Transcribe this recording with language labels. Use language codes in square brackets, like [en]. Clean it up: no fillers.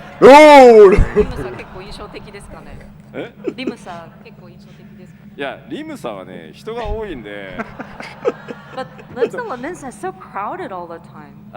[en] Oh! [ja] リムサ結構印象的ですかね。えリムサ結構印象的ですかね。いや、リムさんはね、人が多いんで、 [en] But Limsala Minsa is so crowded all the time.